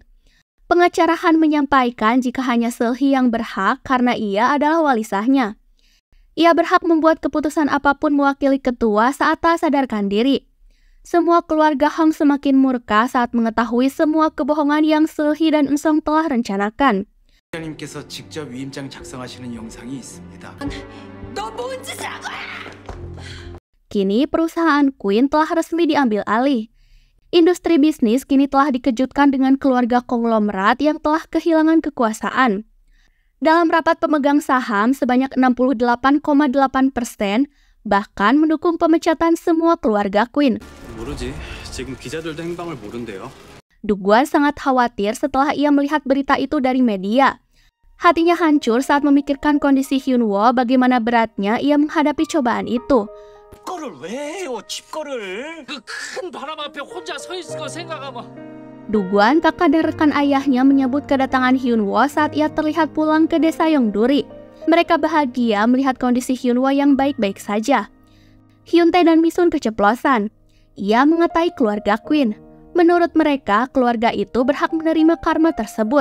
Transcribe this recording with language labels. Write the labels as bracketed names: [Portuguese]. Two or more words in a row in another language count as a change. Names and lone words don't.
[Indonesian] Pengacara Han menyampaikan jika hanya Seul-hee yang berhak karena ia adalah wali sahnya. Ia berhak membuat keputusan apapun mewakili ketua saat tak sadarkan diri. Semua keluarga Hong semakin murka saat mengetahui semua kebohongan yang Seul-hee dan Eun-sung telah rencanakan. [Korean] 님께서 직접 위임장 작성하시는 영상이 있습니다. 너 뭔 짓을 한 거야? [Indonesian] Kini perusahaan Queen telah resmi diambil alih. Industri bisnis kini telah dikejutkan dengan keluarga konglomerat yang telah kehilangan kekuasaan. Dalam rapat pemegang saham, sebanyak 68,8% bahkan mendukung pemecatan semua keluarga Queen. [Korean] 모르지. 지금 기자들도 행방을 모른대요. [Indonesian] Dugwan sangat khawatir setelah ia melihat berita itu dari media. Hatinya hancur saat memikirkan kondisi Hyunwoo, bagaimana beratnya ia menghadapi cobaan itu. [Korean] 집거를 왜 해요? 집거를. 그 큰 바람 앞에 혼자 서 있을 거 생각하면 [Indonesian] Duguan, kakak dan rekan ayahnya menyambut kedatangan Hyunwoo saat ia terlihat pulang ke desa Yongduri. Mereka bahagia melihat kondisi Hyunwoo yang baik-baik saja. Hyuntae dan Misun keceplosan. Ia mengatai keluarga Queen. Menurut mereka, keluarga itu berhak menerima karma tersebut.